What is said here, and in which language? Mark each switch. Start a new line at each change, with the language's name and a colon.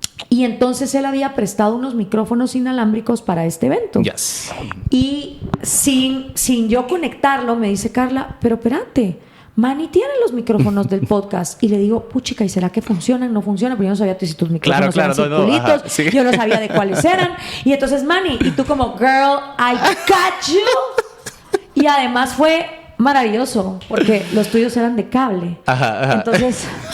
Spanish: Y entonces él había prestado unos micrófonos inalámbricos para este evento. Y sin yo conectarlo, me dice Carla, pero espérate, Manny tiene los micrófonos del podcast. Y le digo, puchica, ¿y será que funcionan? No funcionan, pero yo no sabía si tus micrófonos eran circulitos. Yo no sabía de cuáles eran. Y entonces, Manny, y tú como,
English: girl, I got you.
Spanish: Y además fue maravilloso, porque los tuyos eran de cable. Entonces,